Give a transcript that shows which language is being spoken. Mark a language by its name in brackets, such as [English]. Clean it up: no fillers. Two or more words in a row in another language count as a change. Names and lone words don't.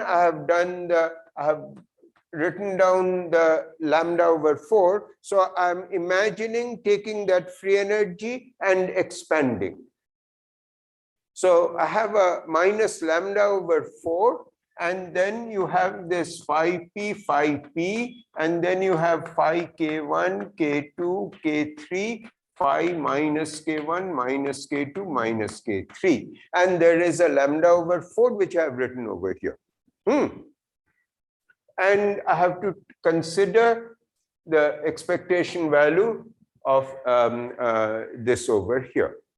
[English] I have written down the lambda over 4. So I'm imagining taking that free energy and expanding. So I have a minus lambda over 4, and then you have this phi p, and then you have phi k1, k2, k3, phi minus k1, minus k2, minus k3. And there is a lambda over 4, which I have written over here. And I have to consider the expectation value of this over here.